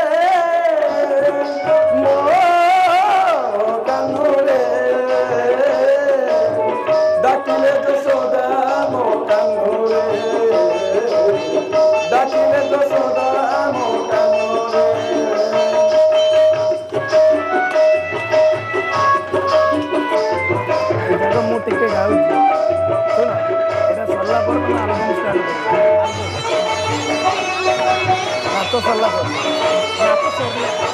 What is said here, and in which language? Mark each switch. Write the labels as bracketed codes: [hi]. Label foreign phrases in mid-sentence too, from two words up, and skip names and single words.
[or] ମୋ କାହ୍ନୁ ରେ ଡାକିଲେ ଯଶୋଦା ମୋ କାହ୍ନୁ ରେ ଡାକିଲେ ଯଶୋଦା ମୋ କାହ୍ନୁ ରେ डाकिले यशोदा मो कान्हू रे ଏଇଟା ମୁଁ ଟିକେ ଗାଉଛି ଶୁଣ ଏଇଟା ସରିଲା ପରେ ତମେ ଆଲବମ୍ ଷ୍ଟାର୍ଟ କରିବ ନାଚ ସରିଲା ପରେ ନାଚ ସରିଲା